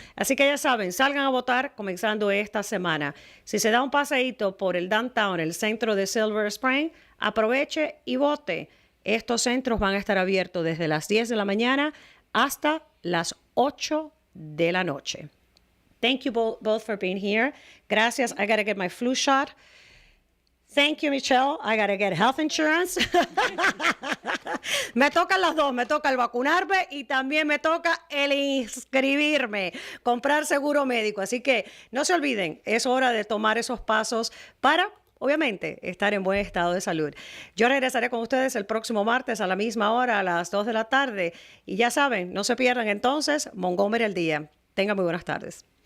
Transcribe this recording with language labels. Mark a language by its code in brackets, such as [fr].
[es] Así que ya saben, salgan a votar comenzando esta semana. Si se da un paseíto por el downtown, el centro de Silver Spring, aproveche y vote. Estos centros van a estar abiertos desde las 10 de la mañana hasta las 8 de la noche. [en] Thank you both for being here. Gracias. I got to get my flu shot. Thank you, Michelle. I got to get health insurance. [es] Me tocan las dos. Me toca el vacunarme y también me toca el inscribirme, comprar seguro médico. Así que no se olviden, es hora de tomar esos pasos para obviamente, estar en buen estado de salud. Yo regresaré con ustedes el próximo martes a la misma hora, a las 2 de la tarde. Y ya saben, no se pierdan entonces Montgomery al día. Tengan muy buenas tardes.